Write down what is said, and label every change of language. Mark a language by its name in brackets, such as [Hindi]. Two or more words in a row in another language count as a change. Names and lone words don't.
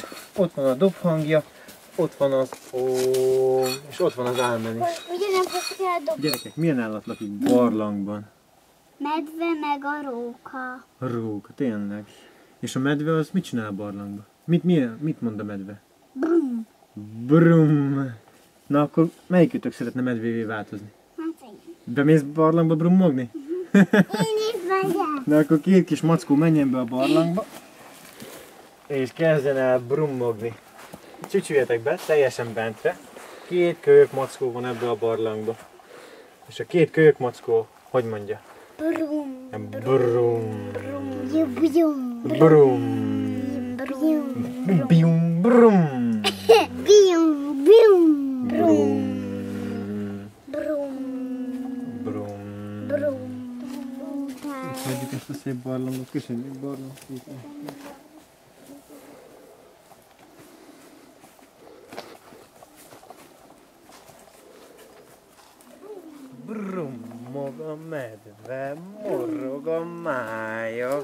[Hungarian] Ott van a dobhangja, ott van az ó, és ott van az ámen is. Ugye nem fogjuk eldobni? Gyerekek, milyen állat lakik barlangban? Medve meg a róka. A róka, tényleg. És a medve az mit csinál a barlangban? Mit mond a medve? Brum. Brum. Na akkor melyikőtök szeretne medvévé változni? Hát én. Bemész barlangba brummogni? Én is megyek. Na akkor 2 kis mackó menjen be a barlangba, és kezdjen el brummogni. Csücsüljetek be, teljesen bentre. 2 kölyök mackó van ebbe a barlangba. És a 2 kölyök mackó, hogy mondja? Brum. Brum. Brum. Brum. Brum. Bium, brum. Bium. Bium. Brum. Brum. Brum. Brum. Hagyjuk ezt a szép barlangot, köszönjük barlang. Brummog a medve, morrog a mája.